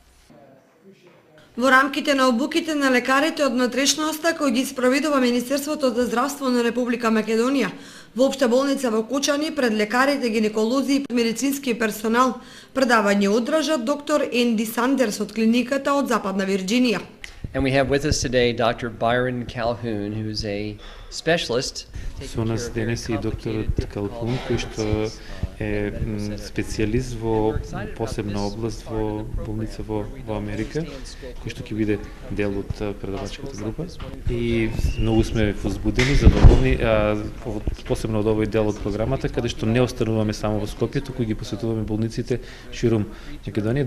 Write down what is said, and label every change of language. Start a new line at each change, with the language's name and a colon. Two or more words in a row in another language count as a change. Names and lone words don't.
Macedonian: Во рамките на обуките на лекарите од внатрешноста кои ги спроведува Министерството за здравство на Република Македонија, во Општа болница во Кочани пред лекарите, гинеколози и медицински персонал предавање одржа доктор Енди Сандерс од клиниката од Западна Вирџинија.
English: And we have with us today Dr. Byron Calhoun, who's a specialist.
Macedonian: Со нас денес и докторот Калхун, кој што е специјалист во посебна област во болница во Америка, кој што ќе биде дел од предавачката група. И многу сме возбудени, задоволни, посебно од овој дел од програмата, каде што не остануваме само во Скопје, туку ги посетуваме болниците ширум Македонија.